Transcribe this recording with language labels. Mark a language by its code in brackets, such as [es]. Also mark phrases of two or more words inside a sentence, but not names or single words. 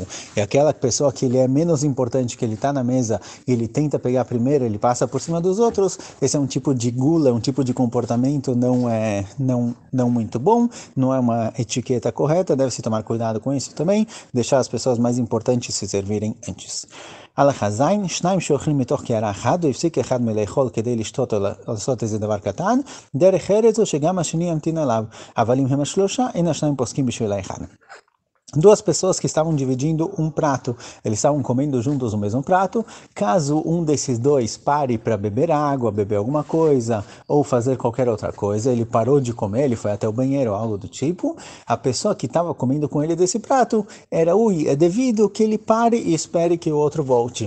[pt] E aquela pessoa que ele é menos importante, que ele está na mesa e ele tenta pegar primeiro, ele passa por cima dos outros, esse é um tipo de gula, um tipo de comportamento não muito bom, não é uma etiqueta correta, deve-se tomar cuidado com isso também, deixar as pessoas mais importantes se servirem antes. [he] הלכה זין, שניים שאוכלים מתוך קערה אחת, והפסיק אחד מלאכול כדי לשתות או לעשות איזה דבר קטן, דרך ארץ הוא שגם השני ימתין עליו, אבל אם הם השלושה, אין השניים פוסקים בשביל האחד. [pt] Duas pessoas que estavam dividindo um prato, eles estavam comendo juntos o mesmo prato. Caso um desses dois pare para beber água, beber alguma coisa ou fazer qualquer outra coisa, ele parou de comer, ele foi até o banheiro, algo do tipo, a pessoa que estava comendo com ele desse prato é devido que ele pare e espere que o outro volte.